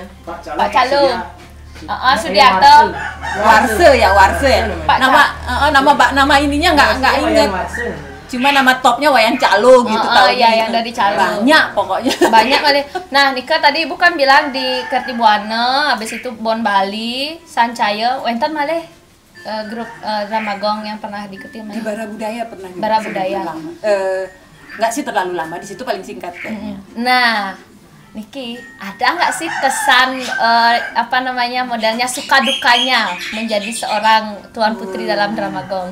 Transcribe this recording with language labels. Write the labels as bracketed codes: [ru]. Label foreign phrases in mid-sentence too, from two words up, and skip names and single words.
[id] Pak Calo. Sudiarto. Warse ya. Nama ininya nggak inget. Cuma nama topnya Wayan Calo gitu. Yang dari Calo. Banyak pokoknya. Banyak kali. Nah, Nika tadi Ibu kan bilang di Kerti Buana, habis itu Bon Bali, Sancaya, [ban] wenten malih [id] grup drama gong yang pernah diikuti di Bara Budaya pernah. Bara Budaya. Nggak sih terlalu lama, di situ paling singkat kayaknya. Nah, Niki, ada nggak sih kesan modelnya suka dukanya menjadi seorang tuan putri dalam drama Gong?